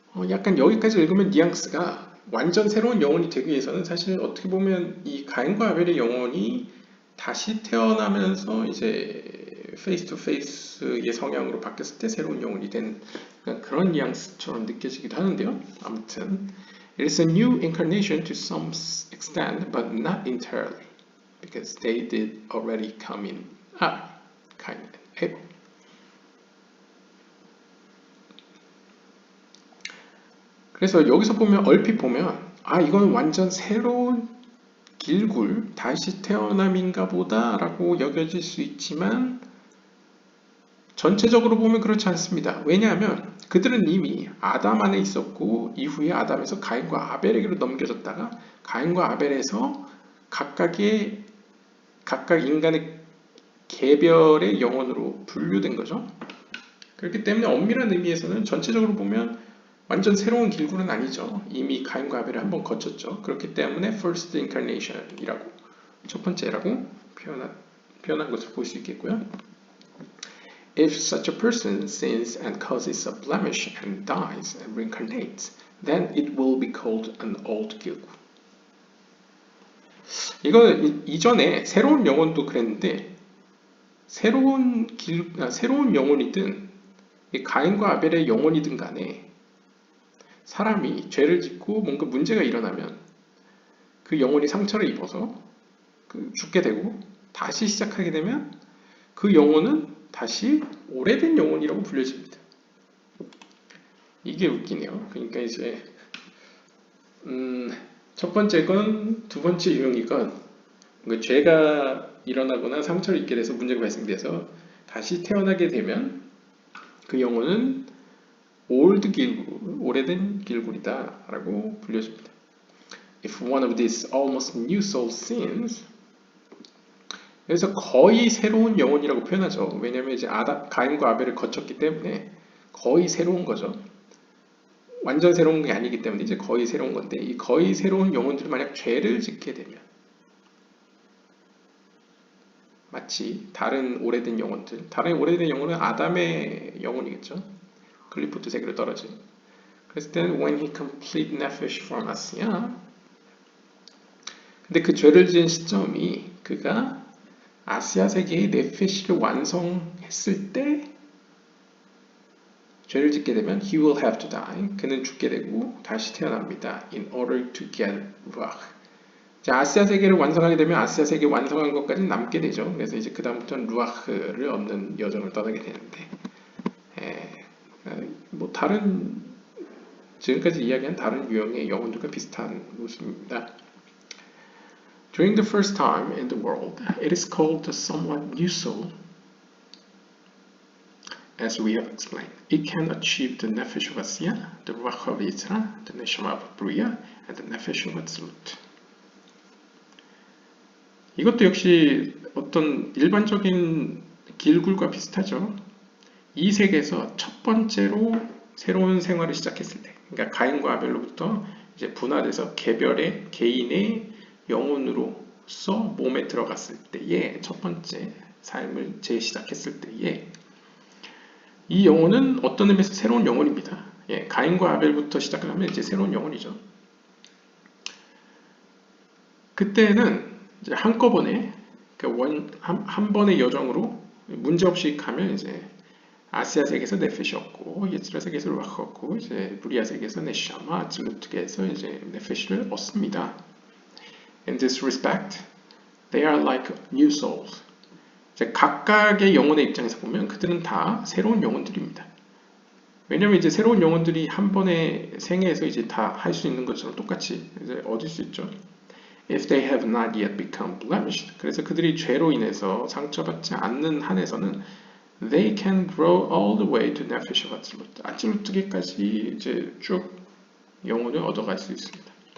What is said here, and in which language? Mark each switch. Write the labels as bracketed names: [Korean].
[Korean] 약간 여기까지 읽으면 뉘앙스가 완전 새로운 영혼이 되기 위해서는 사실 어떻게 보면 이 가인과 아벨의 영혼이 다시 태어나면서 이제 페이스 투 페이스의 성향으로 바뀌었을 때 새로운 영혼이 된 그런 뉘앙스처럼 느껴지기도 하는데요. 아무튼 [English] it is a new incarnation to some extent, but not entirely, because they did already come in Cain and Abel. [Korean] 그래서 여기서 보면 얼핏 보면 이건 완전 새로운 길굴 다시 태어남인가 보다 라고 여겨질 수 있지만 전체적으로 보면 그렇지 않습니다. 왜냐하면 그들은 이미 아담 안에 있었고 이후에 아담에서 가인과 아벨에게로 넘겨졌다가 가인과 아벨에서 각각 인간의 개별의 영혼으로 분류된 거죠. 그렇기 때문에 엄밀한 의미에서는 전체적으로 보면 완전 새로운 길굴은 아니죠. 이미 가인과 아벨을 한번 거쳤죠. 그렇기 때문에 [English] first incarnation [Korean] 이라고 첫 번째라고 표현한 것을 볼 수 있겠고요. [English] If such a person sins and causes a blemish and dies and reincarnates, then it will be called an old 길구. [Korean] 이거 이전에 새로운 영혼도 그랬는데 새로운 영혼이든 가인과 아벨의 영혼이든 간에 사람이 죄를 짓고 뭔가 문제가 일어나면 그 영혼이 상처를 입어서 죽게 되고 다시 시작하게 되면 그 영혼은 다시 오래된 영혼이라고 불려집니다. 이게 웃기네요. 그러니까 이제 첫 번째 건 두 번째 유형이건 죄가 일어나거나 상처를 입게 돼서 문제가 발생돼서 다시 태어나게 되면 그 영혼은 old 길굴, 오래된 길굴이다 라고 불려집니다. [English] If one of these almost new soul sins, [Korean] 그래서 거의 새로운 영혼이라고 표현하죠. 왜냐하면 이제 가인과 아벨을 거쳤기 때문에 거의 새로운 거죠. 완전 새로운 게 아니기 때문에 이제 거의 새로운 건데 이 거의 새로운 영혼들이 만약 죄를 짓게 되면 마치 다른 오래된 영혼들, 다른 오래된 영혼은 아담의 영혼이겠죠. 클리포트 세계로 떨어진. [English] 그랬을 때는 when he complete nefesh from Asiya. [Korean] 근데 그 죄를 지은 시점이 그가 아시아 세계의 네페시를 완성했을 때 죄를 짓게 되면 [English] he will have to die. [Korean] 그는 죽게 되고 다시 태어납니다. [English] In order to get ruach. [Korean] 자, 아시아 세계를 완성하게 되면 아시아 세계 완성한 것까지 남게 되죠. 그래서 이제 그 다음부터는 루아흐를 얻는 여정을 떠나게 되는데, 뭐 다른 지금까지 이야기한 다른 유형의 영혼들과 비슷한 모습입니다. [English] During the first time in the world, it is called the somewhat new soul. As we have explained, it can achieve the nefesh of Asiya, the ruach of Yitzhak, the neshama of Bria, and the nefesh of Atzilut. [Korean] 이것도 역시 어떤 일반적인 길굴과 비슷하죠. 이 세계에서 첫 번째로 새로운 생활을 시작했을 때, 그러니까 가인과 아벨로부터 이제 분화돼서 개인의 영혼으로서 몸에 들어갔을 때에 첫 번째 삶을 재시작했을 때에 이 영혼은 어떤 의미에서 새로운 영혼입니다. 가인과 아벨부터 시작하면 이제 새로운 영혼이죠. 그때는 이제 한꺼번에 한 번의 여정으로 문제없이 가면 이제 아시아 세계에서 네페시였고 예츠라 세계에서 루아흐였고 이제 브리아 세계에서 네샤마 아틀루트에서 이제 네페시를 얻습니다. [English] In this respect, they are like new souls. [Korean] 이제 각각의 영혼의 입장에서 보면 그들은 다 새로운 영혼들입니다. 왜냐하면 이제 새로운 영혼들이 한 번의 생애에서 이제 다 할 수 있는 것처럼 똑같이 이제 얻을 수 있죠. [English] If they have not yet become blemished, [Korean] 그래서 그들이 죄로 인해서 상처받지 않는 한에서는 [English] they can grow all the way to nefesh of Atzilut. [Korean] 아찔루트계까지 이제 쭉 영혼을 얻어갈 수 있습니다.